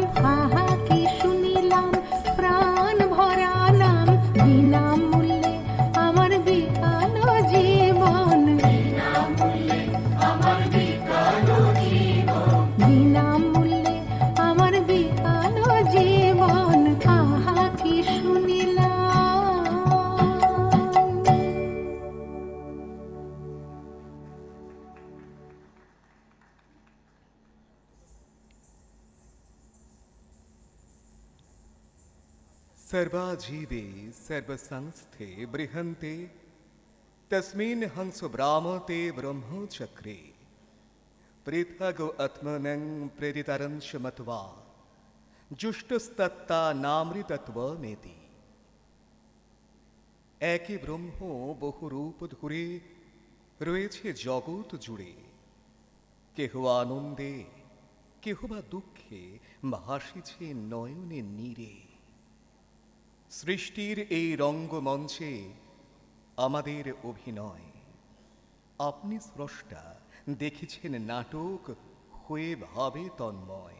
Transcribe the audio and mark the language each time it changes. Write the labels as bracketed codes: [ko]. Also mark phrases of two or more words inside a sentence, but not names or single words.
[bn] আহা কি শুনিলাম প্রাণ ভরা নাম, বিনামূল্যে আমার বিকালো জীবন, বিনামূল্যে আমার বিকালো জীবন, বিনামূল্যে আমার বিকালো জীবন। আহা কি শুনিলাম। [sa] सर्वाजीवे सर्वसंस्थे बृहन्ते तस्मिन् हंसो भ्रामते ब्रह्मचक्रे पृथगो आत्मनं प्रेरितरंश मत्वा जुष्टस्तत्ता नामृतत्वमेति। [bn] একই ব্রহ্ম বহু রূপ ধরে রয়েছে জগৎ জুড়ে, কেহ আনন্দে কেহ বা দুঃখে ভাসিছে নয়নে নীরে। সৃষ্টির এই রঙ্গমঞ্চে আমাদের অভিনয়, আপনি স্রষ্টা দেখেছেন নাটক হয়ে ভাবে তন্ময়।